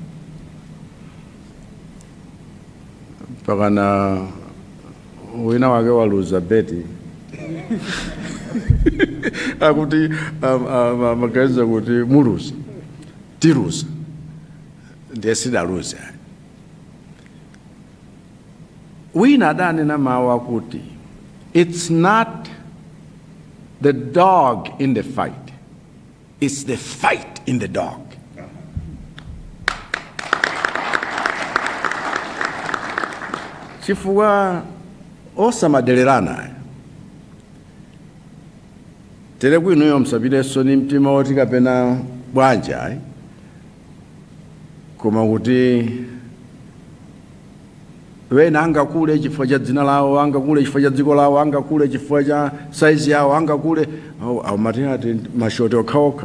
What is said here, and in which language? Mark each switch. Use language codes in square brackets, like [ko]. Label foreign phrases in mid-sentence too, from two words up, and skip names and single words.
[ny] mpaka na wina wake waluza beti akuti magaza kuti muluza tiluza ndiye sidaluza. Wina adanena mawu akuti [en] it's not the dog in the fight, it's the fight in the dog. [ny] Chifukwa osamadererana tere bwinoyo msabireso ni mtima woti kapena bwanja, koma kuti wena angakule chifukwa cha dzina lawo, angakule chifukwa cha dziko lawo, angakule chifukwa cha size yawo, angakule amati ati mashoti okhaokha.